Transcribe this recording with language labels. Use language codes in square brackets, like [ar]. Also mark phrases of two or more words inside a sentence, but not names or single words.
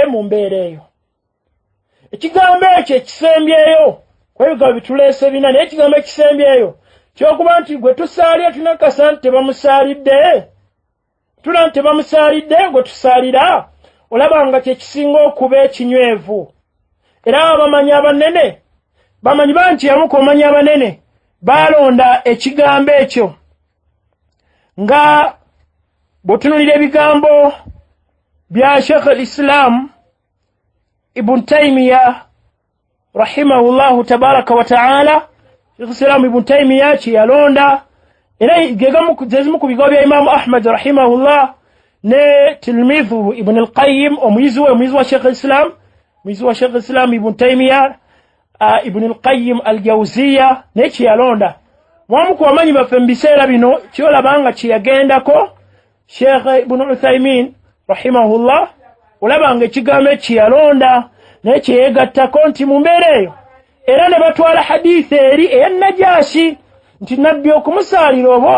[lg] mu mbeera eyo ekigambo ekyo ekisembyeyo kwebigambo bituleese bina naye ekigambo ekisembyeyo kyokuba nti gwe tusalira tunakasa nti tebamusalidde tula nti tebamusalidde gwe tusalira olabanga kyekisinga okuba ekinywevu era abamanyi abanene bamanyi banti yamuka omanyi abanene balonda ekigambo ekyo nga bw'otunulira ebigambo bya Sheikh al-Islam Ibn Taymiyyah [ar] رحمه الله تبارك وتعالى [lg] Sheikh al-Islam Ibn Taymiyyah kye yalonda era gezimu ku bigo bya Imam Ahmad rahimahullah ne tilmidhu Ibn al-Qayyim omuyizi wa Sheikh al-Islam Ibn Taymiyyah Ibn al-Qayyim al-Jawziyya ne kiyalonda mwamu ku bamanyi baffe mu biseera bino kyolabanga kiyagendako Sheikh Ibn Uthaymin rahimahullah olabanga ekigambo ekiyalonda ne kyegattako nti mu mbeera eyo era ne batwala hadithi eri eyannajashi nti nabbi okumusaalira oba